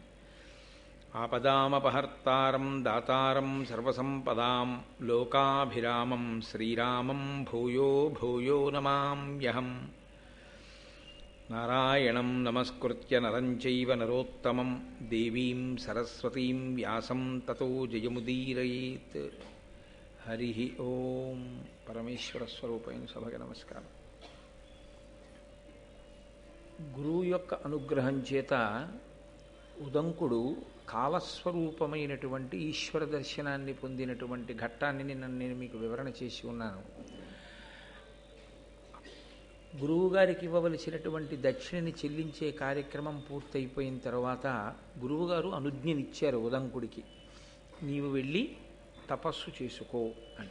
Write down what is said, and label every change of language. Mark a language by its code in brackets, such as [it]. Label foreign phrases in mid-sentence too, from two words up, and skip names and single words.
[sa] आपदामपहर्तारं दातारं सर्वसम्पदां लोकाभिरामं श्रीरामं भूयो भूयो नमाम्यहम्। नारायणं नमस्कृत्य नरं चैव नरोत्तमं देवीं सरस्वतीं व्यासं ततो जयमुदीरयेत्। हरिः ओं। [te] परमेश्वरस्वरूपैన సభకి నమస్కారం. గురువు యొక్క అనుగ్రహం చేత ఉదంకుడు కాలస్వరూపమైనటువంటి ఈశ్వర దర్శనాన్ని పొందినటువంటి ఘట్టాన్ని నేను మీకు వివరణ చేసి ఉన్నాను. గురువుగారికి ఇవ్వవలసినటువంటి దక్షిణని చెల్లించే కార్యక్రమం పూర్తయిపోయిన తర్వాత గురువుగారు అనుజ్ఞనిచ్చారు ఉదంకుడికి, నీవు వెళ్ళి తపస్సు చేసుకో అని.